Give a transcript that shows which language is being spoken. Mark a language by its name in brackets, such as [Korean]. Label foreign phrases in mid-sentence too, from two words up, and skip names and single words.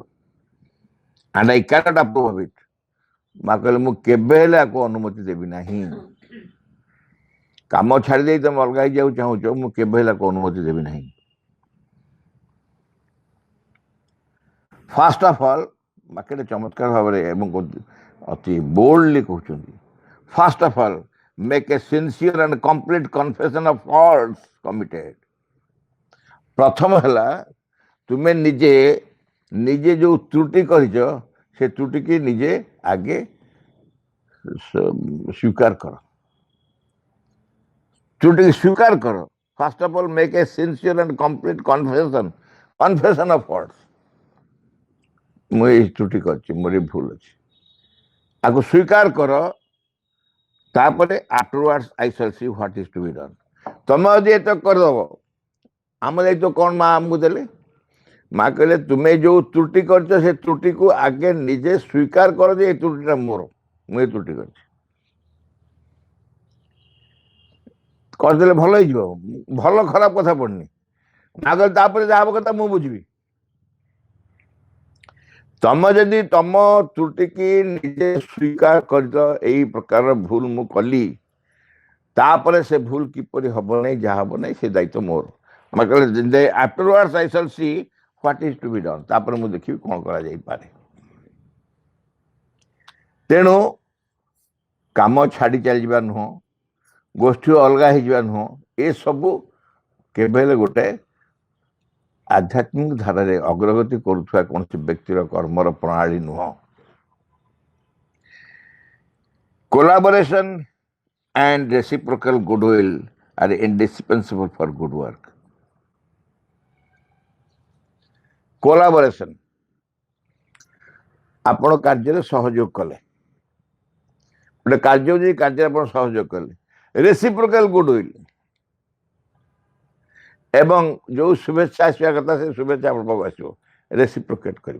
[English] And I cannot approve of it. [Odia] ମା କହିଲେ ମୁଁ କେବେ ହେଲେ ଆକୁ ଅନୁମତି ଦେବି ନାହିଁ। କାମ ଛାଡ଼ି ଦେଇ ତମେ ଅଲଗା ହେଇଯିବାକୁ ଚାହୁଁଛ, ମୁଁ କେବେ ହେଲେ ଆକୁ ଅନୁମତି ଦେବି ନାହିଁ। [English] First of all [Odia] ମା କେତେ ଚମତ୍କାର ଭାବରେ ଏବଂ ଅତି ବୋଲ୍ଡଲି କହୁଛନ୍ତି, [English] First of all make a sincere and complete confession of faults committed. [Odia] ପ୍ରଥମ ହେଲା ତୁମେ ନିଜେ ନିଜେ ଯୋଉ ତ୍ରୁଟି କରିଛ ସେ ତ୍ରୁଟି କି ନିଜେ ଆଗେ ସ୍ୱୀକାର କର, ତ୍ରୁଟି ସ୍ୱୀକାର କର। [English] First of all make a sincere and complete confession of faults. [Odia] ମୁଁ ଏଇ ତ୍ରୁଟି କରିଛି, ମୋର ଭୁଲ ଅଛି, ଆକୁ ସ୍ୱୀକାର କର। [English] ତାପରେ afterwards I shall see what is to be done. [Odia] ତମେ ଯଦି ଏତ କରିଦବ, ଆମ ଦାୟିତ୍ୱ କ'ଣ ମା ଆମକୁ ଦେଲେ? ମା କହିଲେ ତୁମେ ଯୋଉ ତ୍ରୁଟି କରିଛ ସେ ତ୍ରୁଟିକୁ ଆଗେ ନିଜେ ସ୍ୱୀକାର କର ଯେ ଏ ତ୍ରୁଟିଟା ମୋର, ମୁଁ ଏ ତ୍ରୁଟି କରିଛି। କରିଦେଲେ ଭଲ ହେଇଯିବ, ଭଲ ଖରାପ କଥା ପଡିନି। ମା କହିଲେ ତାପରେ ଯାହା ହବ କଥା ମୁଁ ବୁଝିବି। ତମେ ଯଦି ତମ ତ୍ରୁଟିକି ନିଜେ ସ୍ୱୀକାର କରିଛ, ଏଇ ପ୍ରକାର ଭୁଲ ମୁଁ କଲି, ତାପରେ ସେ ଭୁଲ କିପରି ହବ ନାହିଁ, ଯାହା ହବ ନାହିଁ, ସେ ଦାୟିତ୍ୱ ମୋର। ମା କହିଲେ [English] afterwards I shall see what is to be done. [Odia] ତାପରେ ମୁଁ ଦେଖିବି କ'ଣ କରାଯାଇପାରେ। ତେଣୁ କାମ ଛାଡ଼ି ଚାଲିଯିବା ନୁହଁ, ଗୋଷ୍ଠୀ ଅଲଗା ହେଇଯିବା ନୁହଁ, ଏସବୁ କେବେ ହେଲେ ଗୋଟେ ଆଧ୍ୟାତ୍ମିକ ଧାରାରେ ଅଗ୍ରଗତି କରୁଥିବା କୌଣସି ବ୍ୟକ୍ତିର କର୍ମର ପ୍ରଣାଳୀ ନୁହଁ। [English] କୋଲାବୋରେସନ୍ and reciprocal goodwill are indispensable for good work. [Odia] କୋଲାବୋରେସନ୍, ଆପଣ କାର୍ଯ୍ୟରେ ସହଯୋଗ କଲେ, ଗୋଟେ କାର୍ଯ୍ୟ ଯଦି କାର୍ଯ୍ୟରେ ଆପଣ ସହଯୋଗ କଲେ, [English] reciprocal goodwill, [Odia] ଏବଂ ଯୋଉ ଶୁଭେଚ୍ଛା ଆସିବା କଥା ସେ ଶୁଭେଚ୍ଛା ଆପଣଙ୍କ ପାଖକୁ ଆସିବ, ରେସିପ୍ରୋକେଟ୍ କରିବ।